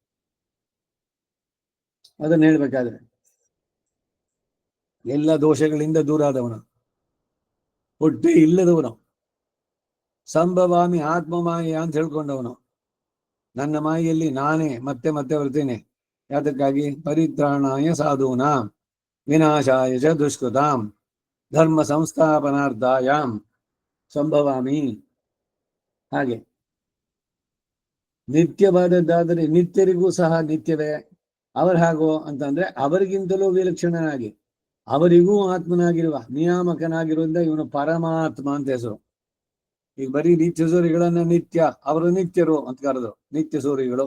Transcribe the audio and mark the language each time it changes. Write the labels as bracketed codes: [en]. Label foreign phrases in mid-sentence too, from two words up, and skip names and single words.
[kn] ಅದನ್ನ ಹೇಳ್ಬೇಕಾದ್ರೆ ಎಲ್ಲ ದೋಷಗಳಿಂದ ದೂರ ಆದವನು, ಹುಟ್ಟೇ ಇಲ್ಲದವನು, [sa] ಸಂಭವಾಮಿ ಆತ್ಮಮಾಯ [kn] ಅಂತ ಹೇಳ್ಕೊಂಡವನು. ನನ್ನ ಮಾಯೆಯಲ್ಲಿ ನಾನೇ ಮತ್ತೆ ಮತ್ತೆ ಬರ್ತೇನೆ. ಯಾತಕ್ಕಾಗಿ? [sa] ಪರಿತ್ರಾಣಾಯ ಸಾಧೂನಾಂ ವಿನಾಶಾಯ ಚ ದುಷ್ಕೃತಾಂ ಧರ್ಮ ಸಂಸ್ಥಾಪನಾರ್ಥಾಯಾಂ ಸಂಭವಾಮಿ. [kn] ಹಾಗೆ ನಿತ್ಯವಾದದ್ದಾದರೆ ನಿತ್ಯರಿಗೂ ಸಹ ನಿತ್ಯವೇ. ಅವರು ಹಾಗೋ ಅಂತಂದ್ರೆ ಅವರಿಗಿಂತಲೂ ವಿಲಕ್ಷಣನಾಗಿ ಅವರಿಗೂ ಆತ್ಮನಾಗಿರುವ ನಿಯಾಮಕನಾಗಿರುವುದರಿಂದ ಇವನು ಪರಮಾತ್ಮ ಅಂತ ಹೆಸರು. ಈಗ ಬರೀ ನಿತ್ಯ ಸೂರಿಗಳನ್ನ ನಿತ್ಯ, ಅವರು ನಿತ್ಯರು ಅಂತ ಕರೆದ್ರು, ನಿತ್ಯ ಸೂರಿಗಳು.